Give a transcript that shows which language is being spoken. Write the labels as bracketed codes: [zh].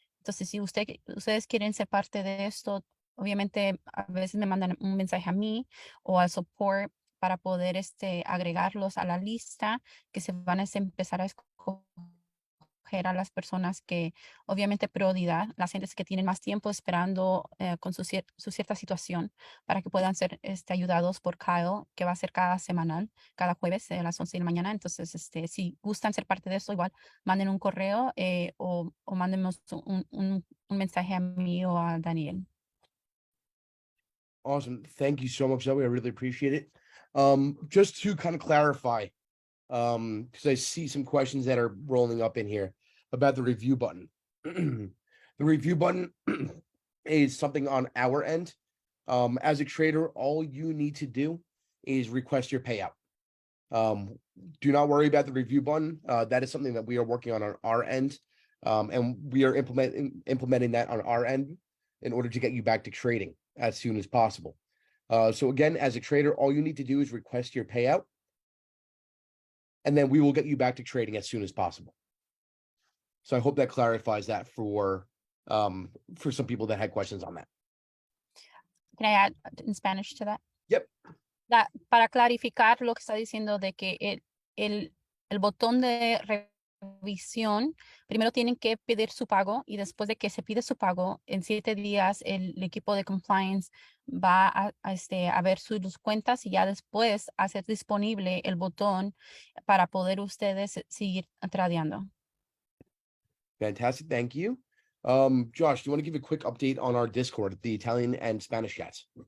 [es] Entonces, si ustedes quieren ser parte de esto, obviamente a veces me mandan un mensaje a mí o al support para poder agregarlos a la lista que se van a empezar a escoger a las personas que obviamente prioridad, las gentes que tienen más tiempo esperando con su cierta situación para que puedan ser ayudados por Kyle, que va a ser cada jueves a las 11 de la mañana. Entonces, si gustan ser parte de esto, igual manden un correo o mándenos un mensaje a mí o a Daniel. [en] Awesome. Thank you so much, Zoe. I really appreciate it. Just to kind of clarify, because I see some questions that are rolling up in here about the review button. The review button is something on our end. As a trader, all you need to do is request your payout. Do not worry about the review button. That is something that we are working on our end. And we are implementing that on our end in order to get you back to trading as soon as possible. So again, as a trader, all you need to do is request your payout, and then we will get you back to trading as soon as possible. So I hope that clarifies that for some people that had questions on that. Can I add in Spanish to that? Yep. [es] Para clarificar lo que está diciendo de que el botón de revisión, primero tienen que pedir su pago y después de que se pide su pago, en 7 días el equipo de compliance va a ver sus cuentas y ya después hacer disponible el botón para poder ustedes seguir tradeando. [en] Fantastic. Thank you. Josh, do you want to give a quick update on our Discord, the Italian and Spanish chats?